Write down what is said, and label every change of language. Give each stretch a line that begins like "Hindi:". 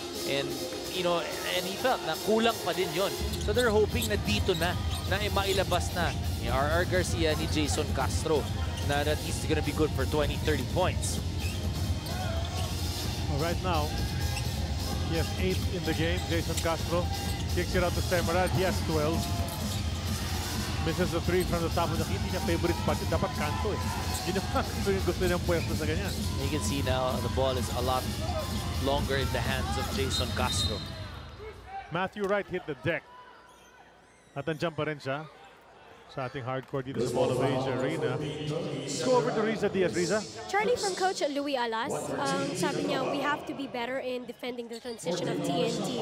English: And you know, and he felt
Filipino: na kulang pa din yon.
English: So they're hoping
Filipino: na dito na mailabas na ni RR Garcia, ni Jason Castro, na
English: that he's going to be good for 20-30 points. Well, right now, he has 8 in the game. Jason Castro kicks it out to Semerad. He has 12. Misses the 3 from the top of the key.
Filipino: Hindi niya favorite spot. Dapat kanto eh. Hindi naman gusto niyang pwesto sa ganyan.
English: You can see now the ball is a lot longer in the hands of Jason Castro. Matthew Wright hit the deck.
Filipino: At nandiyan pa rin siya. sa ating
English: hardcore
Filipino: dito sa
English: Mall of Asia Arena. Let's go over to Riza Diaz. Riza? Charlie, from Coach Louis Alas,
Filipino: sabi niya,
English: we have to be better in defending the transition of TNT.